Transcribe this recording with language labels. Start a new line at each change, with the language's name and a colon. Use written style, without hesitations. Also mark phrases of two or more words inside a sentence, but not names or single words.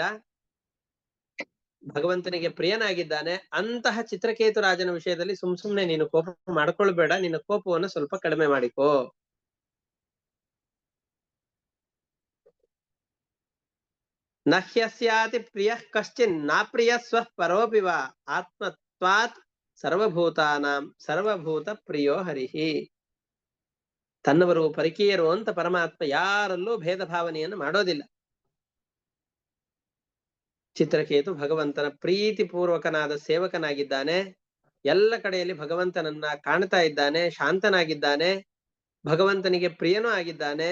Kannada: ಭಗವಂತನಿಗೆ ಪ್ರಿಯನಾಗಿದ್ದಾನೆ. ಅಂತಹ ಚಿತ್ರಕೇತು ರಾಜನ ವಿಷಯದಲ್ಲಿ ಸುಮ್ನೆ ನೀನು ಕೋಪ ಮಾಡ್ಕೊಳ್ಬೇಡ, ನಿನ್ನ ಕೋಪವನ್ನು ಸ್ವಲ್ಪ ಕಡಿಮೆ ಮಾಡಿಕೋ.
Sanskrit: ನಹ್ಯಸ್ಯಾತಿ ಪ್ರಿಯ ಕಶ್ಚಿನ್ ನಾಪ್ರಿಯ ಸ್ವಃ ಪರೋಪಿವ ಆತ್ಮತ್ವಾತ್ ಸರ್ವಭೂತಾನಾಂ ಸರ್ವಭೂತ ಪ್ರಿಯೋ ಹರಿಹಿ.
Kannada: ತನ್ನವರು ಪರಕೀಯರು ಅಂತ ಪರಮಾತ್ಮ ಯಾರಲ್ಲೂ ಭೇದ ಭಾವನೆಯನ್ನು ಮಾಡೋದಿಲ್ಲ. ಚಿತ್ರಕೇತು ಭಗವಂತನ ಪ್ರೀತಿಪೂರ್ವಕನಾದ ಸೇವಕನಾಗಿದ್ದಾನೆ. ಎಲ್ಲ ಕಡೆಯಲ್ಲಿ ಭಗವಂತನನ್ನ ಕಾಣ್ತಾ ಇದ್ದಾನೆ, ಶಾಂತನಾಗಿದ್ದಾನೆ, ಭಗವಂತನಿಗೆ ಪ್ರಿಯನೂ ಆಗಿದ್ದಾನೆ.